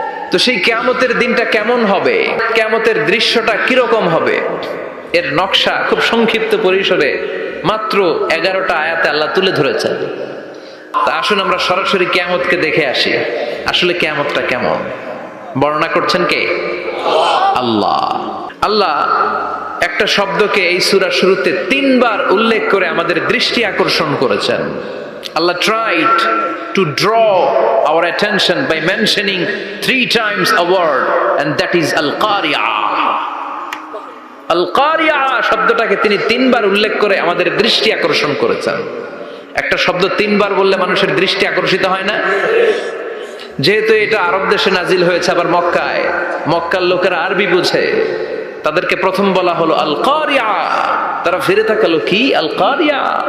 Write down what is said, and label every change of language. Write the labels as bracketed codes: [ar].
[bn] তো সেই কিয়ামতের দিনটা কেমন হবে, কিয়ামতের দৃশ্যটা কিরকম হবে, এর নকশা খুব সংক্ষিপ্ত পরিসরে মাত্র 11টা আয়াতে আল্লাহ তুলে ধরেছেন। তা আসুন আমরা সরাসরি কিয়ামতকে দেখে আসি, আসলে কিয়ামতটা কেমন। বর্ণনা করছেন কে? আল্লাহ। আল্লাহ একটা শব্দকে এই সূরার শুরুতে 3 বার উল্লেখ করে আমাদের দৃষ্টি আকর্ষণ করেছেন। [en] Allah tried to draw our attention by mentioning 3 times a word, and that is Al-Qari'ah. [bn] Al-Qari'ah শব্দটাকে তিনি 3 বার উল্লেখ করে আমাদের দৃষ্টি আকর্ষণ করেছেন। একটা শব্দ 3 বার বললে মানুষের দৃষ্টি আকর্ষিত হয় না? যেহেতু এটা আরব দেশে নাজিল হয়েছে, আবার মক্কায়, মক্কার লোকেরা আরবি বুঝে, তাদেরকে প্রথম বলা হলো আল কারিয়া, তারা ফিরে তাকালো, কি আল কারিয়া?